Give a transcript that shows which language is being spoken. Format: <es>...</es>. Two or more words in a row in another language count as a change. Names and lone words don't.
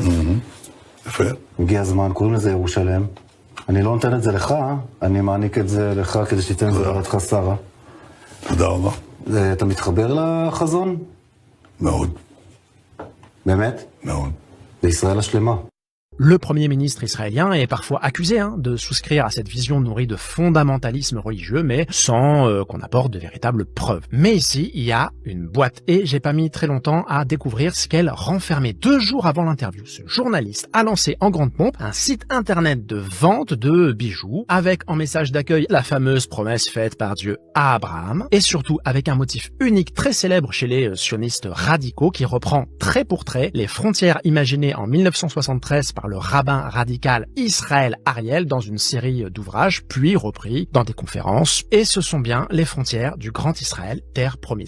<he>יפה. הגיע הזמן, קוראים לזה ירושלם. אני לא נותן את זה לך, אני מעניק את זה לך כדי שתיתן את זה לרדך שרה. תודה רבה. אתה מתחבר לחזון? מאוד. באמת? מאוד. לישראל השלמה.</he> <fr>Le premier ministre israélien est parfois accusé de souscrire à cette vision nourrie de fondamentalisme religieux, mais sans qu'on apporte de véritables preuves. Mais ici, il y a une boîte, et j'ai pas mis très longtemps à découvrir ce qu'elle renfermait. 2 jours avant l'interview, ce journaliste a lancé en grande pompe un site internet de vente de bijoux, avec en message d'accueil la fameuse promesse faite par Dieu à Abraham, et surtout avec un motif unique très célèbre chez les sionistes radicaux qui reprend trait pour trait les frontières imaginées en 1973 par le rabbin radical Israël Ariel dans une série d'ouvrages, puis repris dans des conférences, et ce sont bien les frontières du Grand Israël, terre promise.</fr>